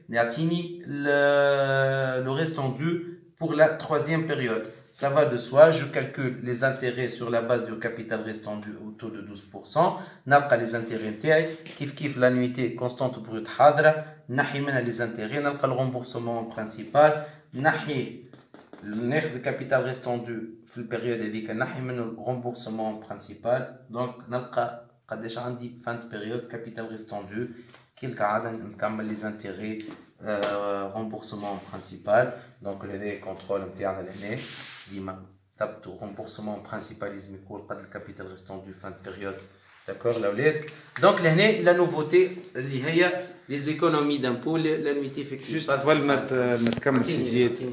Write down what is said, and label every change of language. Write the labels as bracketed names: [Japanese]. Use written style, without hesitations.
[Arabic] نعطيني [French] le restendu pour la troisième période. Ça va de soi, je calcule les intérêts sur la base du capital restendu au taux de 12%. [Arabic] نلقى [French] les intérêts نتاعي كيف l'annuité constante brute حاضرة. [Arabic] نحي منها [French] les intérêts. نلقى le remboursement principal. نحي le capital restendu [Arabic] في البيريود هذيك. نحي منه [French] le remboursement principal. Donc [Arabic] نلقى قداش عندي [French] fin de période capital restendu. [Arabic] كالعادة نكمل [French] les intérêts remboursement principal. Donc le contrôle نتاعنا l'année. [Arabic] ديما ثبتوا [French] remboursement principal [Arabic] لازم يكون قد الكابيتال ريستوندو [French] fin de période. D'accord الاولاد. Donc لهنا la nouveauté [Arabic] اللي هي [French] les économies d'impôt l'annuité effective. Juste [Arabic] قبل ما تكمل سيزيات.